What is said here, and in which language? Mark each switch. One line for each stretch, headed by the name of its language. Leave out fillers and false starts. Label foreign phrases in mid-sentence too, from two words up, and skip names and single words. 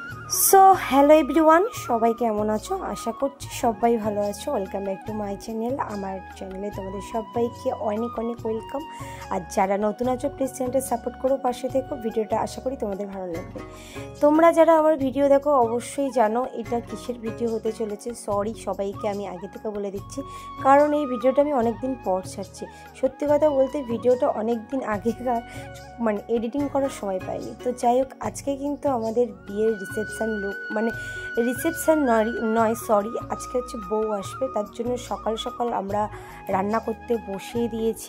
English: so hello everyone
Bangla: সবাই কেমন আছো আশা করছি সবাই ভালো আছো।
English: welcome back to my channel.
Bangla: আমার চ্যানেলে তোমাদের সবাইকে অনেক অনেক ওয়েলকাম। আর যারা নতুন আছো প্লিজ চ্যানেলটা সাপোর্ট করো, পাশে থেকো। ভিডিওটা আশা করি তোমাদের ভালো লাগবে। তোমরা যারা আমার ভিডিও দেখো অবশ্যই জানো এটা কিসের ভিডিও হতে চলেছে। সরি সবাইকে আমি আগে থেকে বলে দিচ্ছি, কারণ এই ভিডিওটা আমি অনেক দিন পর ছাড়ছি। সত্যি কথা বলতে ভিডিওটা অনেক দিন আগেকার, মানে এডিটিং করার সময় পাইনি। তো যাই হোক, আজকে কিন্তু আমাদের বিয়ের রিসেপশন লুক, মানে রিসেপশন নয় সরি, আজকে হচ্ছে বউ আসবে, তার জন্য সকাল সকাল আমরা রান্না করতে বসিয়ে দিয়েছি।